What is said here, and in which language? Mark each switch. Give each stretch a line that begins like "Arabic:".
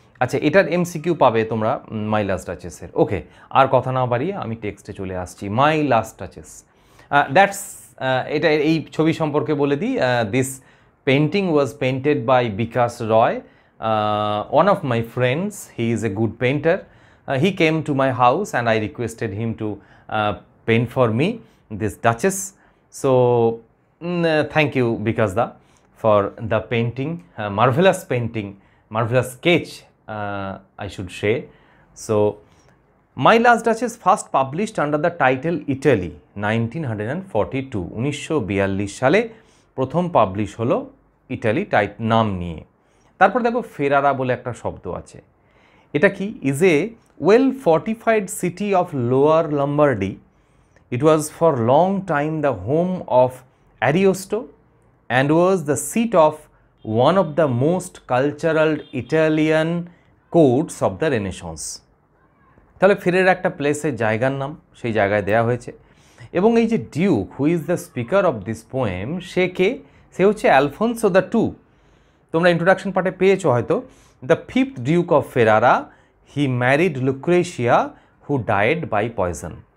Bangla: আচ্ছা, এটার এমসিকিউ পাবে তোমরা মাই লাস্ট টাচেসের। ওকে, আর কথা না বাড়িয়ে আমি টেক্সটে চলে আসছি। মাই লাস্ট টাচেস, দ্যাটস এটা এই ছবি সম্পর্কে বলে দিই।
English: This painting was painted by Bikash Roy, one of my friends. He is a good painter. He came to my house and I requested him to paint for me this Duchess. So thank you Bikash da. for the painting, marvelous painting, marvelous sketch, I should say. So My Last Duchess first published under the title Italy 1942,
Bangla: 1942 সালে প্রথম publish হলো Italy নাম নিয়ে। তারপর দেখো ফেরারা বলে একটা শব্দ আছে, এটা কি?
English: Is a well fortified city of lower Lombardy. It was for long time the home of Ariosto and was the seat of one of the most cultural Italian courts of the Renaissance.
Bangla: তাহলে ফেরের একটা প্লেসের জায়গার নাম সেই জায়গায় দেয়া হয়েছে। এবং এই যে Duke
English: who is the speaker of this poem,
Bangla: সে কে? সে হচ্ছে অ্যালফোনসো দ্য টু। তোমরা ইন্ট্রোডাকশন পার্টে পেয়েছো হয়তো।
English: The fifth duke of Ferrara, he married Lucrezia who died by poison.